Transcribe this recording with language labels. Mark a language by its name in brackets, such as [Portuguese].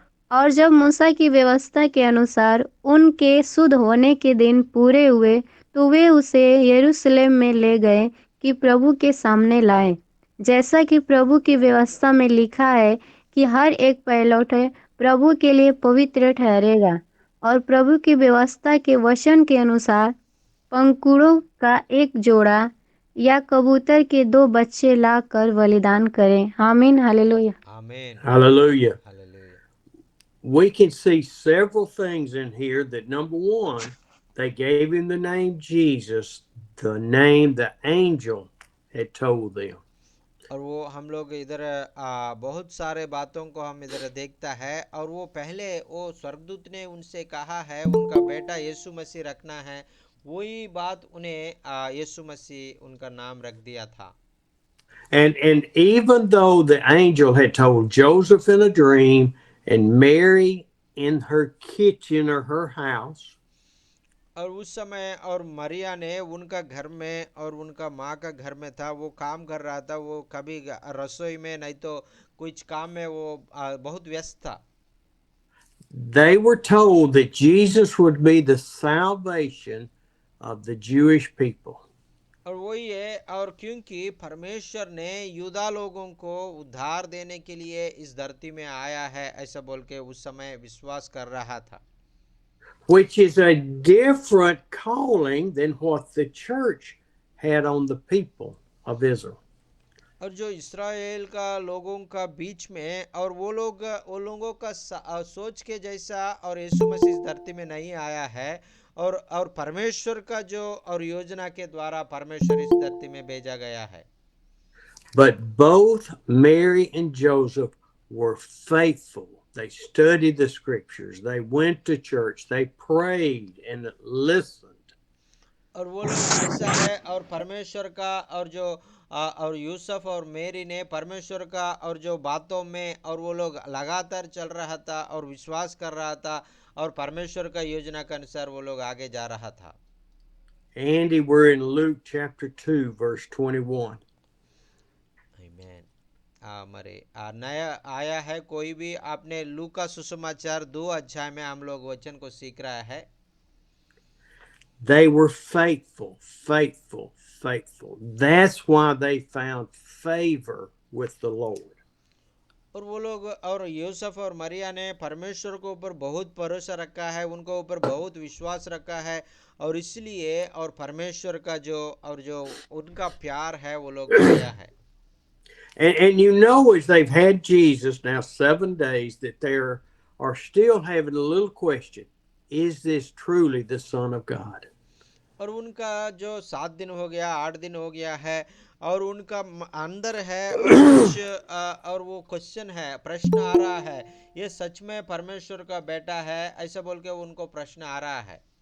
[Hindi] और जब मूसा की व्यवस्था के अनुसार उनके शुद्ध होने के दिन पूरे हुए, तो वे उसे यरूशलेम में ले गए कि प्रभु के सामने लाए, जैसा कि प्रभु की व्यवस्था में लिखा है कि हर एक पहिलौठे प्रभु के लिए पवित्र ठहरेगा। और प्रभु की व्यवस्था के वचन के अनुसार पंखुड़ों का एक जोड़ा या कबूतर के 2 बच्चे लाकर बलिदान करें। आमीन, हालेलुया। आमीन, [English] Hallelujah. [Hindi] Hallelujah. [English] We can see several things in here that, number one, they gave him the name Jesus, the name the angel had told them. [Hindi] और वो हम लोग इधर बहुत सारे बातों को हम इधर देखता है। और वो पहले वो स्वर्गदूत ने उनसे कहा है उनका बेटा यीशु मसीह रखना है, वही बात उन्हें यीशु मसीह उनका नाम रख दिया था। [English] And even though the angel had told Joseph in a dream and Mary in her kitchen or her house, [Hindi] और उस समय और मरिया ने उनका घर में और उनका माँ का घर में था, वो काम कर रहा था, वो कभी रसोई में नहीं तो कुछ काम में वो बहुत व्यस्त था। [English] they were told that Jesus would be the salvation of the Jewish people. [Hindi] और वही है, और क्योंकि परमेश्वर ने यूदा लोगों को उद्धार देने के लिए इस धरती में आया है ऐसा बोल के उस समय विश्वास कर रहा था। [English] Which is a different calling than what the church had on the people of Israel. [Hindi] और जो इस्राएल का लोगों का बीच में और वो लोगों का सोच के जैसा और यीशु मसीह इस धरती में नहीं आया है। और परमेश्वर का जो और योजना के द्वारा परमेश्वर इस धरती में भेजा गया है। [English] But both Mary and Joseph were faithful. They studied the scriptures, they went to church, they prayed and listened. [Hindi] और वो लोग ऐसा है, और परमेश्वर का और जो और यूसुफ और मेरी ने परमेश्वर का और जो बातों में और वो लोग लगातार चल रहा था और विश्वास कर रहा था और परमेश्वर का योजना के अनुसार वो लोग आगे जा रहा था। [English] Andy, we're in Luke chapter 2, verse 21. [Hindi] आमीन। हमारे नया आया है कोई भी आपने लू का सुसमाचार 2 अध्याय में हम लोग वचन को सीख रहा है। [English] They were faithful, faithful, faithful. That's why they found favor with the Lord. [Hindi] और वो लोग और यूसुफ और मरिया ने परमेश्वर को ऊपर बहुत भरोसा रखा है, उनको ऊपर बहुत विश्वास रखा है, और इसलिए और परमेश्वर का जो उनका प्यार है वो लोग पाया है। [English] And you know, as they've had Jesus now 7 days, that they are still having a little question: is this truly the Son of God? [Hindi] और उनका जो 7 दिन हो गया, 8 दिन हो गया है, और उनका अंदर है और कुछ और वो क्वेश्चन है, प्रश्न आ रहा है, ये सच में परमेश्वर का बेटा है ऐसा बोल के उनको प्रश्न आ रहा है।